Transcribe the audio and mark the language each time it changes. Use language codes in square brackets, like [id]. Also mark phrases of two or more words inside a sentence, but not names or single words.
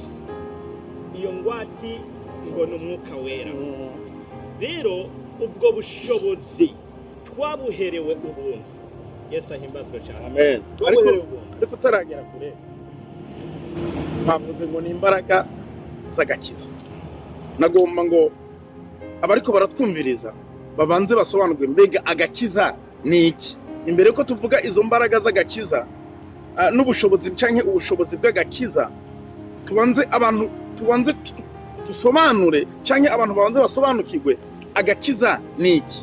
[rn] Iyo ngwate ngo ni Umwuka Wera. Rero ubwo bushobozi twabuherewe ubuntu. Yesu ahimbazwe cyane. Amen. Ariko utaragera kure, bavuze ngo ni imbaraga z'agakiza. Nagomba ngo abariko baratwumviriza babanze basobanurwe mbega agakiza ni iki. Imbere ko tuvuga izo mbaraga z'agakiza n'ubushobozi canke ubushobozi bw'agakiza, tubanze dusobanure canke abantu babanze basobanukirwe agakiza ni iki?